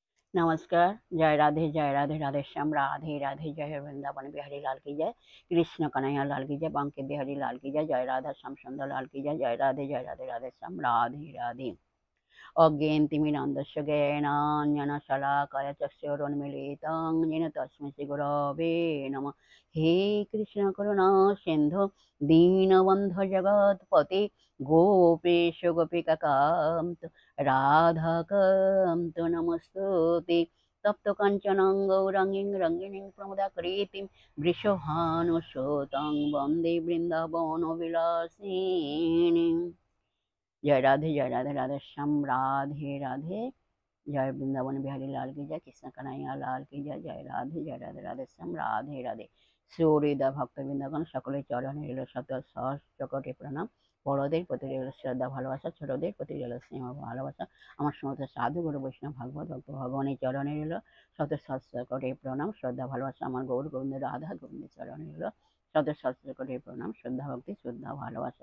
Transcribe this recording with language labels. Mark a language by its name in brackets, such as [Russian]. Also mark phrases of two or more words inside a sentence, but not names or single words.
[Hindi] नमस्कार। जय राधे राधे श्याम राधे राधे। जय वृंदावन बिहारी लाल की जय। कृष्ण कन्हैया लाल की जय। बांके बिहारी लाल की जय। जय राधा श्याम सुंदर लाल की जय। जय राधे राधे श्याम राधे राधे। [Sanskrit] अज्ञेयन्तिमिरान्धस्य ज्ञानाञ्जनशलाकया चक्षुरुन्मीलितं येन तस्मै श्रीगुरवे नमः। हे कृष्ण करुणा सिन्धु दीनबन्धु जगत्पते गोपेश गोपिकान्त राधाकान्त नमस्तुते। तप्त काञ्चनं गौराङ्गीं रङ्गिणीं प्रमदाकृतिं वृषभानुसुतं वन्दे बृन्दावनविलासिनीम्। [Hindi] जय राधे राधे श्याम राधे राधे। जय वृंदावन बिहारी लाल की जय। कृष्ण कन्हैया लाल की जय। जय राधे राधे श्याम राधे राधे। [Bangla] সুহৃদা ভক্তবৃন্দগণ সকলের চরণে রইল শত সহস্র কোটি প্রণাম। বড়দের প্রতি রইল শ্রদ্ধা ভালোবাসা, ছোটদের প্রতি রইল স্নেহ ভালোবাসা। আমার সমস্ত সাধু গুরু বৈষ্ণব ভাগবত ভক্ত ভগবানের চরণে রইল শত সহস্র কোটি প্রণাম শ্রদ্ধা ভালোবাসা। আমার গৌর গোবিন্দ রাধা গোবিন্দের চরণে রইল শত সহস্র কোটি প্রণাম শ্রদ্ধা ভক্তি শ্রদ্ধা ভালোবাসা।